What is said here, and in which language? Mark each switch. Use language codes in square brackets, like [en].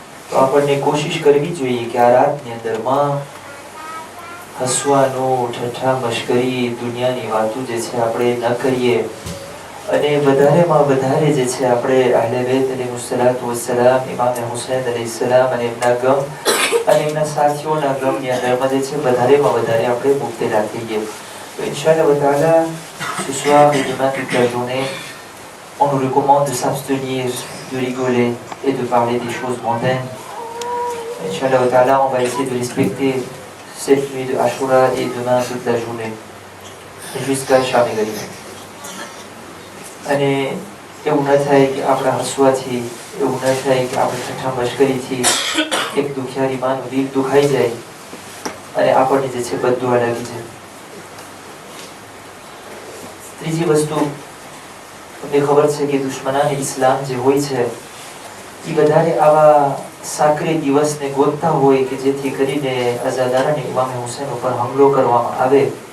[gu] તો આપણને કોશિશ કરવી જોઈએ કે આ રાતની અંદરમાં હસવાનું, ઠઠ્ઠા મશ્કરી, દુનિયાની વાતો જે છે આપણે ન કરીએ અને વધારેમાં વધારે જે છે આપણે અહેલે બેત અલૈહિસ્સલામ, ઇમામ હુસૈન અલૈહિસ્સલામ અને એમના ગમ અને એમના સાથીઓના ગમની અંદરમાં જે છે વધારેમાં વધારે આપણે મુબતલા થઈએ. તો ઇન્શાઅલ્લાહ તાઆલા [fr] ce soir et demain toute la journée, on nous recommande de s'abstenir de rigoler et de parler des choses mondaines. Inch'Allah ta'ala, on va essayer de respecter cette nuit de Ashura et demain toute la journée, jusqu'à Sham et Gharib. [gu] અને એવું ન થાય કે આપણા હસવાથી, એવું ન થાય કે આપણે ઠઠ્ઠા મશ્કરીથી એક દુખિયારી માનું દિલ દુખાઈ જાય અને આપણને જે છે બદદુઆ લાગી જાય. ત્રીજી વસ્તુ, તમને ખબર છે કે દુશ્મનાને ઇસ્લામ જે હોય છે એ વધારે આવા સાકરે દિવસને ગોતતા હોય કે જેથી કરીને અઝાદારાને ઇમામ હુસૈન ઉપર હુમલો કરવામાં આવે.